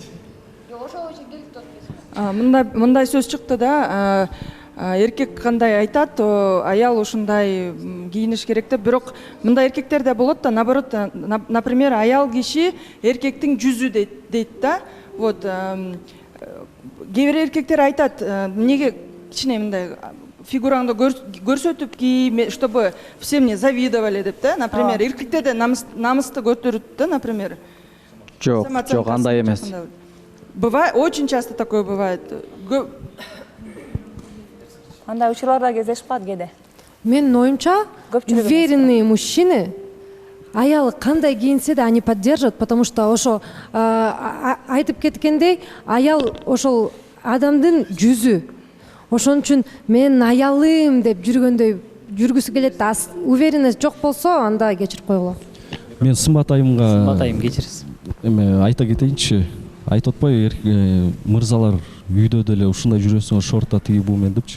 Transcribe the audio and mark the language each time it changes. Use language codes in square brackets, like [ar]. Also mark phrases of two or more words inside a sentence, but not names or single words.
[ky] Мындай сөз чыкты да, эркек кандай айтат, аял ушундай кийиниш керек деп, бирок мындай эркектер да болот да, [ru] наоборот, например, [ky] аял киши эркектин жүзү дейт да. Вот кээ бир эркектер айтат, неге кичине мындай фигураңды көрсөтүп кий, [ru] чтобы все мне завидовали [ky] деп да. Например, эркектерде намысты көтөрүт да, например. Жок, андай эмес. [ru] Бывает, очень часто такое бывает. [ky] Андай учурларда кездешип калат кээде. Менин оюмча, [ru] уверенные мужчины [ky] аялы кандай кийинсе да [ru] они поддержат, потому что [ky] ошо айтып кеткендей аял ошол адамдын жүзү. Ошон үчүн мен аялым деп жүргүсү келет да, уверенность жок болсо анда кечирип койгула. Мен сымбат айымга кечиресиз. Эме айта кетейинчи, айтып атпайбы мырзалар үйдө деле ушундай жүрөсүңөр шортто тиги буу мен депчи.